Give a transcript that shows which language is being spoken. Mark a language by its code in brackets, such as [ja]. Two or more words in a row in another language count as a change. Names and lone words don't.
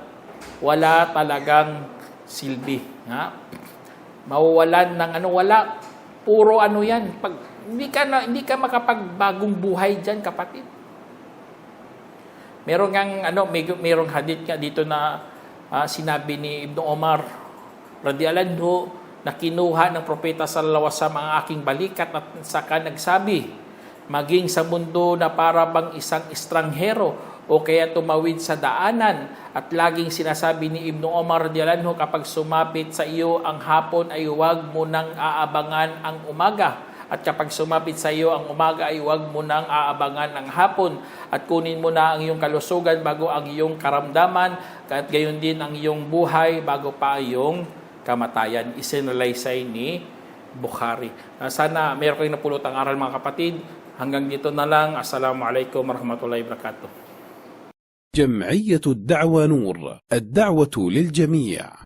[tl] Wala talagang silbi. Mawawalan ng wala. Puro yan. Hindi ka makapagbagong buhay diyan, kapatid. Merong hadith nga dito na sinabi ni Ibn Omar [ar] رضي الله عنه [tl] na kinuha ng propeta [ar] صلى الله عليه وسلم [tl] ang aking balikat at saka nagsabi, maging sa mundo na para bang isang estranghero o kaya tumawid sa daanan, at laging sinasabi ni Ibn Omar [ar] رضي الله عنه, [tl] kapag sumapit sa iyo ang hapon ay huwag mo nang aabangan ang umaga, at kapag sumapit sa iyo ang umaga ay huwag mo nang aabangan ang hapon, at kunin mo na ang iyong kalusugan bago ang iyong karamdaman, at gayon din ang iyong buhay bago pa ang iyong kamatayan. Isinalaysay ni Bukhari. Sana meron kayong napulot ang aral, mga kapatid. Hanggang dito na lang. [ar] السلام عليكم ورحمة الله وبركاته. جمعية الدعوة نور، الدعوة للجميع.